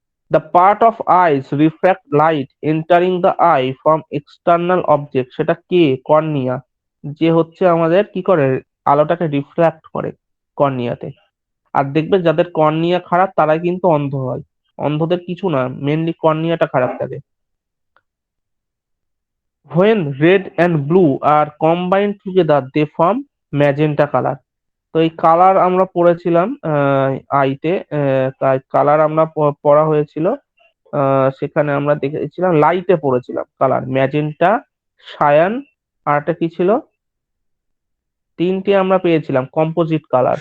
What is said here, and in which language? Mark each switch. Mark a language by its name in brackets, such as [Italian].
[English] The part of eyes refract light entering the eye from external object. [Bangla] সেটা কে? Cornea, যে হচ্ছে আমাদের কি করে আলোটাকে রিফ্র্যাক্ট করে কর্নিয়াতে। আর দেখবে যাদের কর্নিয়া খারাপ তারাই কিন্তু অন্ধ হয়, অন্ধদের কিছু না, মেনলি কর্নিয়াটা খারাপ থাকে। [English] When red and blue are combined together they form magenta color। [Bangla] তো এই কালার আমরা পড়েছিলাম আইতে, কালার আমরা পড়া হয়েছিল, সেখানে আমরা দেখেছিলাম লাইটে পড়েছিলাম কালার, ম্যাজেন্টা, সায়ান, আর একটা কি ছিল, তিনটে আমরা পেয়েছিলাম কম্পোজিট কালার।